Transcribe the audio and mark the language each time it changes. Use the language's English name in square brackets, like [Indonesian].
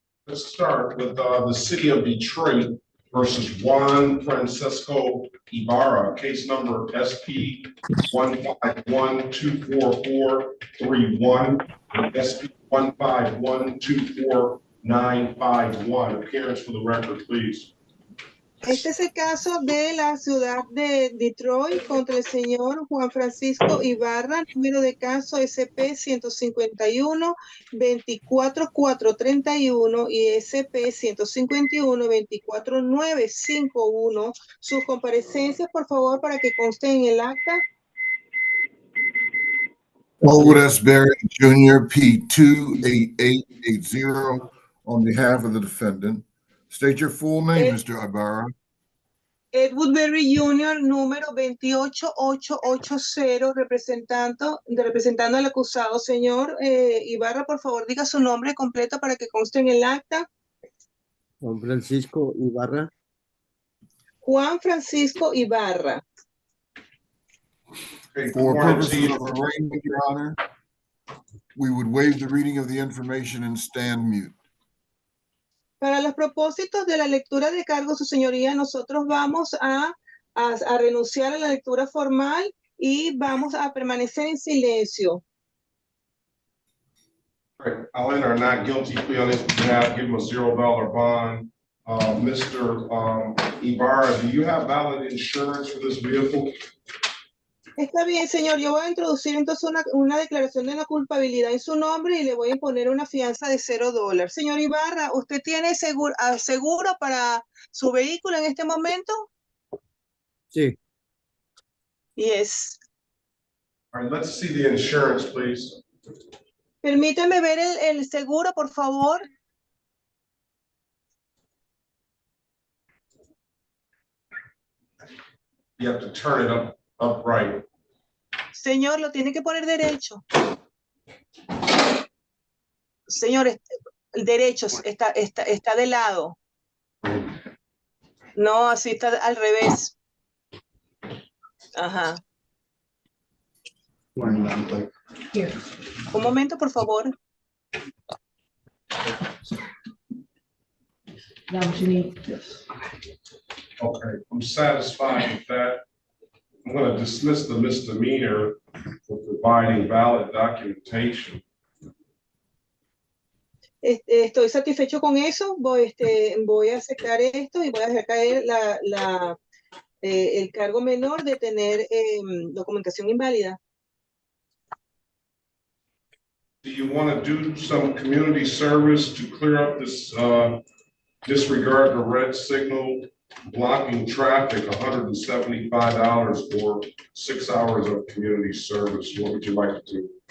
[English] Let's start with the city of Detroit versus Juan Francisco Ibarra, case number SP 1512441, SP 1512491. Appearance for the record, please. [Spanish] Este es el caso de la ciudad de Detroit contra el señor Juan Francisco Ibarra, número de caso SP 151-24431 y SP 151-24951. Sus comparecencias, por favor, para que consten en el acta. [English] Elwood S. Barrett Jr., P 28880, on behalf of the defendant. State your full name, Mr. Ibarra. [Spanish] Edward Berry Jr., número 28880, representando al acusado. Señor Ibarra, por favor, diga su nombre completo para que conste en el acta. Juan Francisco Ibarra. Juan Francisco Ibarra. [English] Okay, For purposes quarantine. of arraignment, Your Honor, we would waive the reading of the information and stand mute. [Spanish] Para los propósitos de la lectura de cargos, su señoría, nosotros vamos a renunciar a la lectura formal y vamos a permanecer en silencio. [English] Right, I'll enter a not guilty plea on his behalf, give him a $0 bond. Mr. Ibarra, do you have valid insurance for this vehicle? [Spanish] Está bien, señor. Yo voy a introducir entonces una declaración de no culpabilidad en su nombre y le voy a imponer una fianza de $0. Señor Ibarra, ¿usted tiene seguro para su vehículo en este momento? Sí. [English] Yes. All right, let's see the insurance, please. [Spanish] Permítame ver el seguro, por favor. [English] You have to turn it upright. [Spanish] Señor, lo tiene que poner derecho. Señor, derecho, está de lado. No, así está al revés. Ajá. Un momento, por favor. [English] Okay, I'm satisfied with that. I'm going to dismiss the misdemeanor for providing valid documentation. [Spanish] Estoy satisfecho con eso. Voy a aceptar esto y voy a dejar caer el cargo menor de tener documentación inválida. [English] Do you want to do some community service to clear up this disregard the red signal, blocking traffic, $175 for 6 hours of community service? What would you like to do?